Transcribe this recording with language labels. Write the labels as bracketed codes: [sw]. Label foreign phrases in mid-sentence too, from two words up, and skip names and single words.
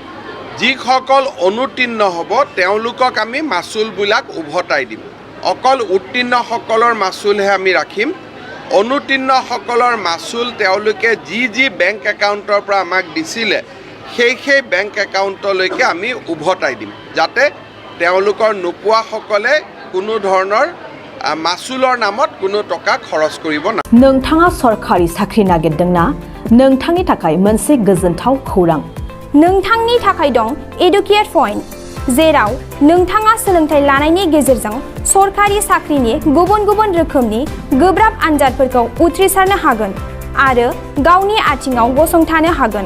[as] যিসকল অনুতীৰ্ণ হ'ব তেওঁলোকক আমি মাচুলবিলাক উভতাই দিম অকল উত্তীৰ্ণসকলৰ মাচুলহে আমি ৰাখিম অনুতীৰ্ণসকলৰ মাচুল তেওঁলোকে যি বেংক একাউণ্টৰ পৰা আমাক দিছিলে সেই বেংক একাউণ্টলৈকে আমি উভতাই দিম যাতে তেওঁলোকৰ নোপোৱাসকলে কোনো ধৰণৰ মাচুলৰ নামত কোনো টকা খৰচ কৰিব না [brx] नोंथाङा सरकारि साख्रि नागिरदोंना नोंथांनि थाखाय मोनसे गोजोनथाव खौरां नोंथांनि थाखाय दं एडुकेट पॉइंट जेराव नोंथाङा सोलोंथाइ लानायनि गेजेरजों सरकारि साख्रिनि गुबुन गुबुन रोखोमनि गोब्राब आनजादफोरखौ उथ्रिसारनो हागोन आरो गावनि आथिङाव गसंथानो हागोन